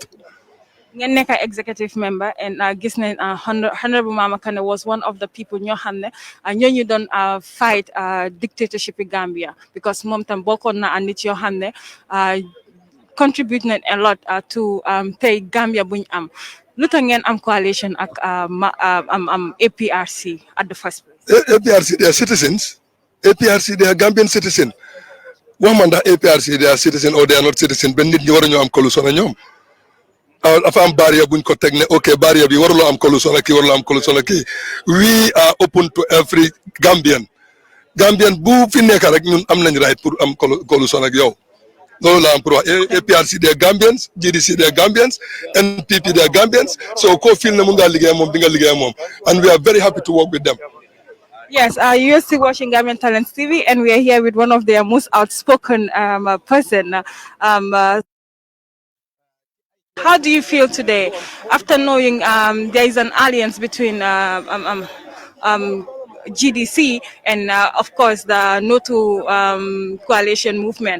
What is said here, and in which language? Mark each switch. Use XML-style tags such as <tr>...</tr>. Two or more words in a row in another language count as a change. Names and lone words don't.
<wo>ngeen nekk</wo> <en>executive member</en> <wo>and gis nañ Honorable Mama Kandeh</wo> <en>was one of the people</en> <wo>ñoo xam ne ñooñu doon</wo> <en>fight dictatorship in Gambia because</en> <wo>moom tam bokkoon na nit yoo xam ne contribute nañ</wo> <en>a lot to</en> <wo>tey Gambia buñ am lu tax ngeen am coalition ak APRC</wo> <en>at the first place. APRC they are citizens. APRC they are Gambian citizen.</en> <wo>wax man ndax APRC</wo> <en>they are citizen or they are not citizen</en> <wo>benn nit ñi war a ñoo am coalition ak ñoom. dafa am barrière buñ ko teg ne ok barrière bi waruloo am coalition ak kii waruloo am coalition ak kii</wo> <en>we are open to every Gambian</en> <wo>bu fi nekk rek ñun am nañ right pour am coalition ak yow loolu la am pour wax APRC des Gambians GDC des Gambians NPP des Gambians so ko fil ne mun ngaa liggéey moom di nga liggéey moom</wo> <en>and we are very happy to work with them. Yes, you're still watching Gambian Talents TV, and we are here with one of their most outspoken person. How do you feel today after knowing there is an alliance between GDC and, of course, the No to Coalition movement?</en>